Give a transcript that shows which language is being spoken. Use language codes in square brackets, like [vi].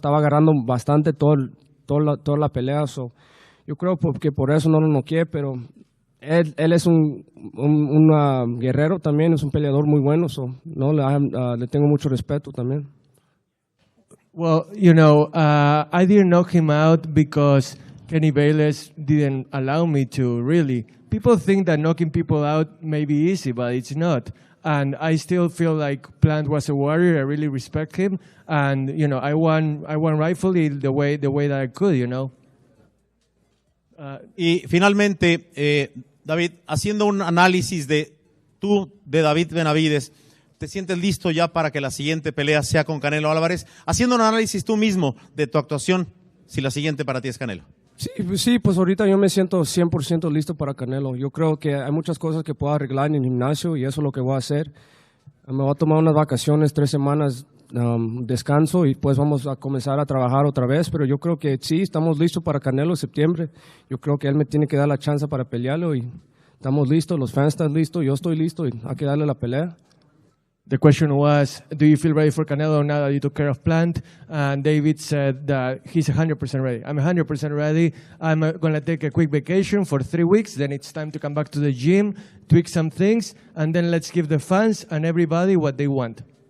[es] Estaba agarrando bastante toda la pelea. So, yo creo que por eso no lo noqueé, pero él es un guerrero también, es un peleador muy bueno. So, le tengo mucho respeto también. [en] Well, I didn't knock him out because Kenny Bayless didn't allow me to, really. People think that knocking people out may be easy, but it's not. And I still feel like Plant was a warrior. I really respect him. And, I won rightfully the way that I could, [es] Y finalmente, David, haciendo un análisis de David Benavidez, ¿te sientes listo ya para que la siguiente pelea sea con Canelo Álvarez? Haciendo un análisis tú mismo de tu actuación, si la siguiente para ti es Canelo. Sí, pues ahorita yo me siento 100% listo para Canelo. Yo creo que hay muchas cosas que puedo arreglar en el gimnasio y eso es lo que voy a hacer. Me voy a tomar unas vacaciones, 3 semanas, descanso y pues vamos a comenzar a trabajar otra vez. Pero yo creo que sí, estamos listos para Canelo en septiembre. Yo creo que él me tiene que dar la chance para pelearlo y estamos listos, los fans están listos, yo estoy listo y hay que darle la pelea. [en] The question was, do you feel ready for Canelo now that you took care of Plant? And David said that he's 100% ready. I'm 100% ready. I'm going to take a quick vacation for 3 weeks. Then it's time to come back to the gym, tweak some things, and then let's give the fans and everybody what they want.